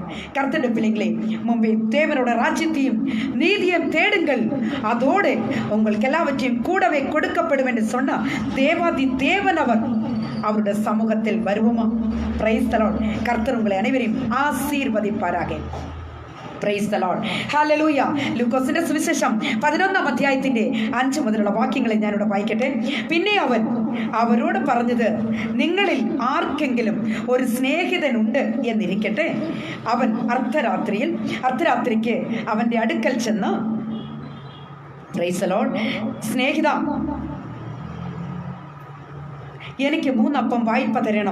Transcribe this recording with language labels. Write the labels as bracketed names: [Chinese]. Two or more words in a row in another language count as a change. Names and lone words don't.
[Tamil] கர்த்தருடைய பிள்ளைங்களே, முன்பே தேவனோட ராஜ்யத்தையும் நீதியையும் தேடுங்கள், அதோடு உங்களுக்கு எல்லாவற்றையும் கூடவே கொடுக்கப்படும் என்று சொன்ன தேவாதி தேவன் அவருடைய சமூகத்தில் வருவோமா? [English] Praise the Lord. [Tamil] கர்த்தர் உங்களை அனைவரையும் ஆசீர்வதிப்பாராக. [English] Praise the Lord. Hallelujah. [Malayalam] ലൂക്കോസിന്റെ സുവിശേഷം 11-ാം അധ്യായത്തിന്റെ 5 മുതലുള്ള വാക്യങ്ങളെ ഞാനിവിടെ വായിക്കട്ടെ. പിന്നെ അവൻ അവരോട് പറഞ്ഞത്, നിങ്ങളിൽ ആർക്കെങ്കിലും ഒരു സ്നേഹിതനുണ്ട് എന്നിരിക്കട്ടെ. അവൻ അർദ്ധരാത്രിക്ക് അവന്റെ അടുക്കൽ ചെന്ന്, [English] Praise the Lord, [Malayalam] സ്നേഹിത, എനിക്ക് 3 അപ്പം വായ്പ തരണം.